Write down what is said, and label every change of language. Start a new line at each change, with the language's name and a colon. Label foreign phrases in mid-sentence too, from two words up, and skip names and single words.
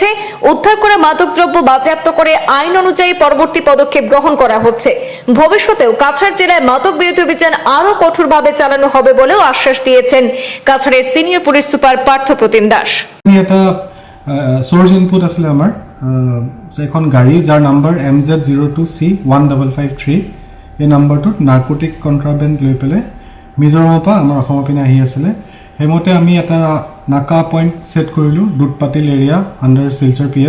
Bangla: উদ্ধার করা মাদকদ্রব্য বাজেয়াপ্ত করে আইন অনুযায়ী পরবর্তী পদক্ষেপ গ্রহণ করা হচ্ছে। ভবিষ্যতেও কাছাড় জেলায় মাদক বিরোধী অভিযান আরো কঠোরভাবে চালানো হবে বলেও আশ্বাস দিয়েছেন কাছাড়ের সিনিয়র পুলিশ সুপার পার্থপ্রতিম দাস।
Assamese: এটা
English: source input
Assamese: আছিল আমাৰ এখন গাড়ী যাৰ নাম্বাৰ MZ02C1553 এই নাম্বাৰটোত
English: narcotic contraband
Assamese: লৈ পেলাই মিজোৰামৰ পৰা আমাৰ অসমৰ পিনে আহি আছিলে। সেইমতে আমি এটা নাকা পইণ্ট ছেট কৰিলোঁ দুধপাতিল
English: area under
Assamese: শিলচৰ PS।